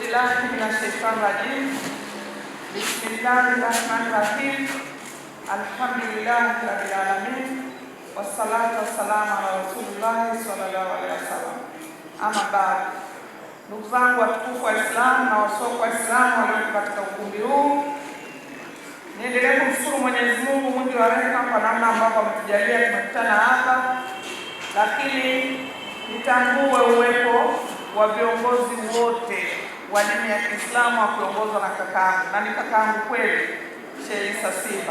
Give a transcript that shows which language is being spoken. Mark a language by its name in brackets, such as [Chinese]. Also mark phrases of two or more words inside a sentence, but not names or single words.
[Arabic] بالله من الشيطان الرجيم. بسم الله الرحمن الرحيم. الحمد لله رب العالمين. والصلاة والسلام على رسول الله صلى الله عليه وسلم. أما بعد. [Swahili] Ndugu zangu watukufu wa Islam na wasiokuwa Waislamu walio katika ukumbi huu, niendelee kumshukuru Mwenyezi Mungu mwingi wa rehema kwa namna ambavyo ametujalia tumekutana hapa, lakini nitambue uwepo wa viongozi wote wa dini ya Kiislamu wakiongozwa na kakaangu, na ni kakaangu kweli, Sheikh Isa Simba.